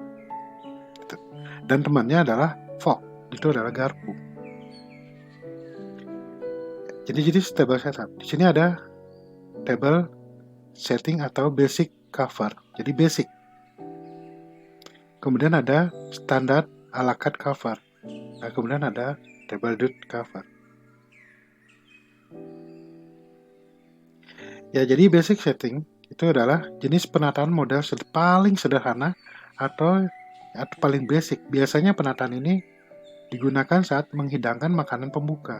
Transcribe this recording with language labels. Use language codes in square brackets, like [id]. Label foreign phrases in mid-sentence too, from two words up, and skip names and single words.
[id] Dan temannya adalah fork, itu adalah garpu. [en] Jadi table setup. [id] Di sini ada [en] table setting [id] atau [en] basic cover. [id] Jadi basic. Kemudian ada standar [en] a la carte cover. [id] Nah, kemudian ada [en] table dud cover. [id] Ya, jadi [en] basic setting [id] itu adalah jenis penataan model paling sederhana atau paling basic. Biasanya penataan ini digunakan saat menghidangkan makanan pembuka.